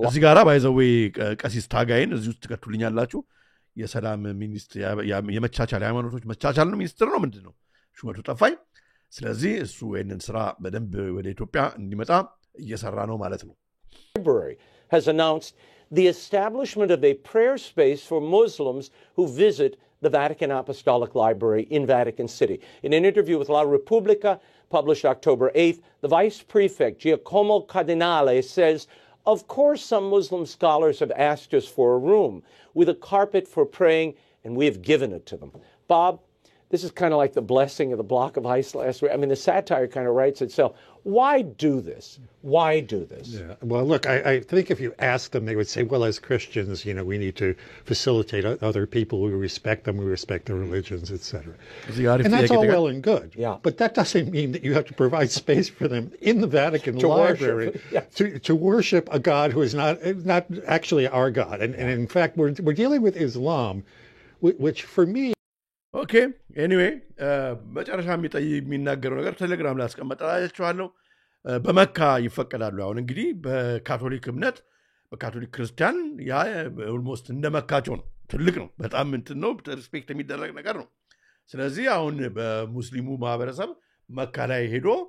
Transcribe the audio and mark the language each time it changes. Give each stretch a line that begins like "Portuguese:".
Amharic: እዚህ ጋራ ባይዘዌ ቀሲስ ታጋይን እዚህ ውስጥ ተከቱልኛላችሁ የሰላም ሚኒስትር የመቻቻል ሃይማኖቶች መቻቻል ነው ሚኒስትር ነው ምንድነው ሹመቱ ጠፋኝ ስለዚህ እሱ ይሄንን ስራ በደንብ ወደ ኢትዮጵያ እንዲመጣ እየሰራ ነው ማለት ነው
English: Library has announced the establishment of a prayer space for Muslims who visit the Vatican Apostolic Library in Vatican City. In an interview with La Repubblica, published October 8th, the Vice Prefect, Giacomo Cardinale, says, of course some Muslim scholars have asked us for a room with a carpet for praying, and we have given it to them. Bob, this is kind of like the blessing of the block of ice last week. I mean, the satire kind of writes itself. Why do this? Why do this? Yeah. Well, look, I think if you ask them, they would say, well, as Christians, you know, we need to facilitate other people. We respect them. We respect their religions, etc. And that's all well and good. Yeah. But that doesn't mean that you have to provide space for them in the Vatican Library to worship a God who is not actually our God. And in fact, we're dealing with Islam, which for me,
Amharic: ኦኬ ኤኒዌይ መጨረሻ የሚናገረው ነገር ቴሌግራም ላይ አስቀምጣላችኋለሁ በመካ ይፈቀዳሉ አሁን እንግዲህ በካቶሊክ እምነት በካቶሊክ ክርስቲያን ያ ኦልሞስት እንደመካቸው ነው ትልቅ ነው በጣም እንትን ነው ሪስፔክት የሚደረግ ነገር ነው ስለዚህ አሁን በሙስሊሙ ማህበረሰብ መካ ላይ ሄዶ